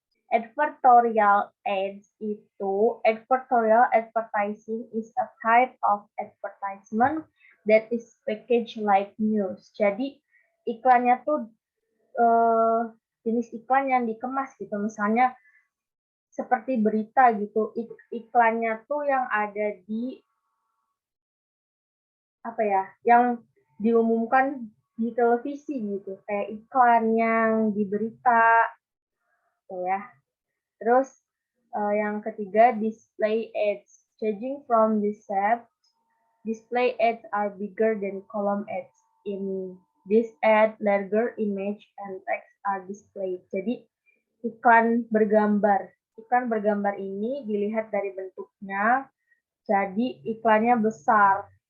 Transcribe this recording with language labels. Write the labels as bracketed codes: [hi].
[en] Advertorial ads itu, advertorial advertising is a type of advertisement that is packaged like news. [id] Jadi iklannya tuh jenis iklan yang dikemas gitu. Misalnya seperti berita gitu, iklannya tuh yang ada di apa ya, yang diumumkan di televisi gitu, kayak iklan yang di berita, gitu ya. Terus yang ketiga display ads. [en] Judging from this set, display ads are bigger than column ads. In this ad, larger image and text are displayed. [id] Jadi iklan bergambar. Iklan bergambar ini dilihat dari bentuknya, jadi iklannya besar.